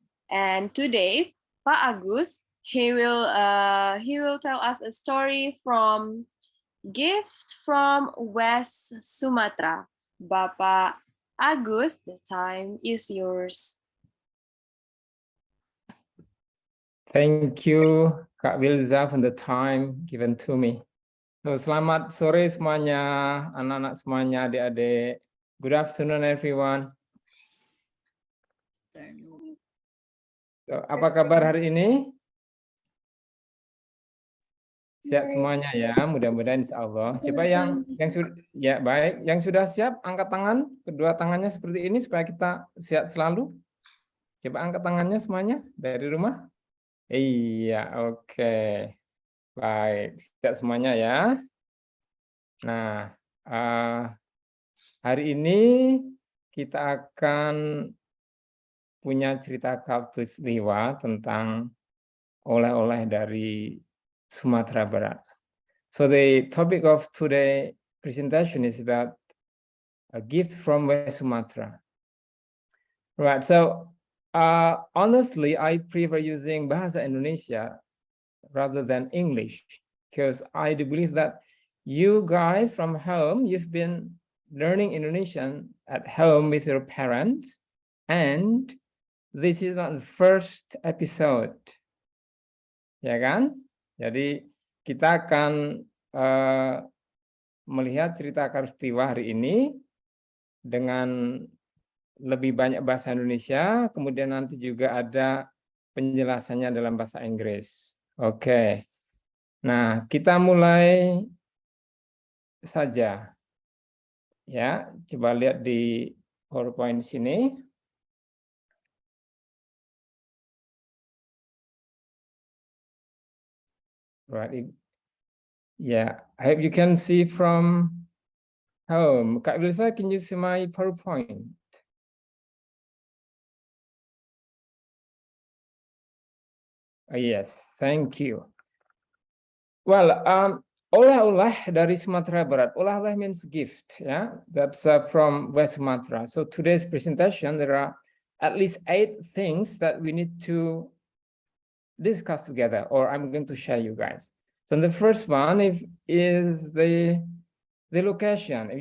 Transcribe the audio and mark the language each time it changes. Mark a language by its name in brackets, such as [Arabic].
[English] And today, Pak Agus, he will tell us a story from Gift from West Sumatra. Bapak Agus, the time is yours. Thank you, Kak Wilza, for the time given to me. [Indonesian] So, selamat sore semuanya, anak-anak semuanya, adik-adik. [English] Good afternoon, everyone. [Indonesian] So, apa kabar hari ini? Sehat semuanya ya, mudah-mudahan insya Allah. Coba yang sudah ya baik, yang sudah siap angkat tangan, kedua tangannya seperti ini supaya kita sehat selalu. Coba angkat tangannya semuanya dari rumah. Iya, oke. Baik, sehat semuanya ya. Nah, hari ini kita akan punya cerita Khatulistiwa tentang oleh-oleh dari Sumatera Barat. [English] So the topic of today's presentation is about a gift from West Sumatra. Right, so honestly, I prefer using Bahasa Indonesia rather than English because I do believe that you guys from home, you've been learning Indonesian at home with your parents, and this is not the first episode. [Indonesian] Ya kan? Jadi kita akan melihat cerita Khatulistiwa hari ini dengan lebih banyak bahasa Indonesia, kemudian nanti juga ada penjelasannya dalam bahasa Inggris. Oke. Nah, kita mulai saja. Ya, coba lihat di PowerPoint sini. [English] Right. Yeah, I hope you can see from home. Kak Wilsa, can you see my PowerPoint? Oh, yes, thank you. [Indonesian] Well, oleh-oleh dari Sumatera Barat. [English] Oleh-oleh means gift, yeah. That's from West Sumatra. So today's presentation, there are at least 8 things that we need to discuss together, or I'm going to share you guys. So the first one is the location.